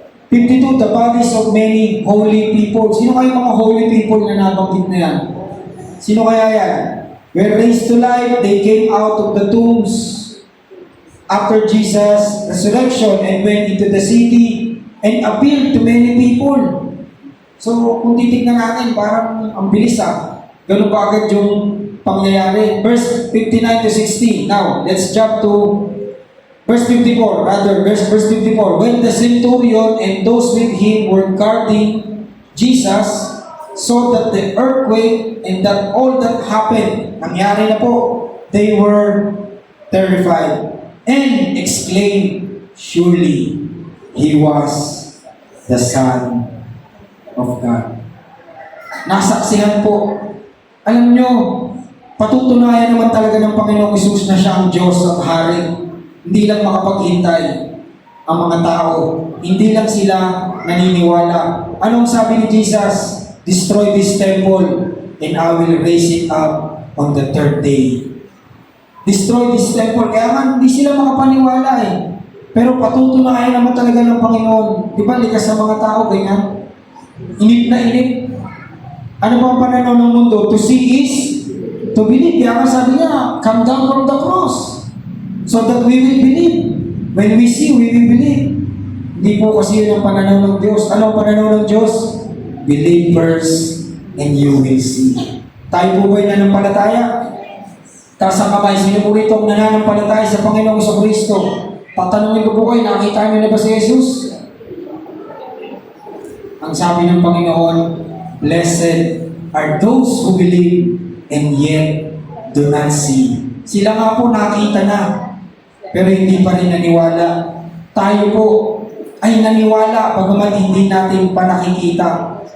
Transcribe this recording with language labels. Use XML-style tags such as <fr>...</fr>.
<en>52, the bodies of many holy people.</en> <tl>Sino kayo mga holy people na nabanggit na yan? Sino kaya yan?</tl> <en>Were raised to life, they came out of the tombs after Jesus' resurrection and went into the city and appealed to many people.</en> <tl>So, kung titignan natin, parang ang bilis Ganun ba agad yung pangyayari?</tl> <en>Verse 59 to 60. Now, let's jump to verse 54. Verse 54. When the centurion and those with him were guarding Jesus, saw that the earthquake and that all that happened,</en> <tl>nangyari na po,</tl> <en>they were terrified and exclaimed, surely he was the Son of God.</en> <tl>Nasaksihan po. Alam nyo, patutunayan naman talaga ng Panginoong Hesus na siya ang Diyos at Hari. Hindi lang makapaghintay ang mga tao. Hindi lang sila naniniwala. Anong sabi ni Jesus?</tl> <en>Destroy this temple and I will raise it up on the third day. Destroy this temple.</en> <tl>Kaya nga, hindi sila makapaniwala eh. Pero patutunayan naman talaga ng Panginoon. Di ba, likas sa mga tao, ganyan? Inip na inip. Ano ba ang pananaw ng mundo?</tl> <en>To see is to believe.</en> <tl>Kaya nga sabi niya,</tl> <en>come down from the cross so that we will believe. When we see, we will believe.</en> <tl>Hindi po kasi yun ang pananaw ng Diyos. Ano ang pananaw ng Diyos?</tl> <en>Believe first and you will see.</en> <tl>Tayo po ba'y nananampalataya? Taas ang kamay, sino po rito ang nananampalataya sa Panginoong Kristo? Tatanungin ko po kayo, nakita niyo na ba si Jesus? Ang sabi ng Panginoon,</tl> <en>blessed are those who believe and yet do not see.</en> <tl>Sila nga po nakita na, pero hindi pa rin naniwala. Tayo po ay naniwala pagamat hindi natin pa nakikita.</tl>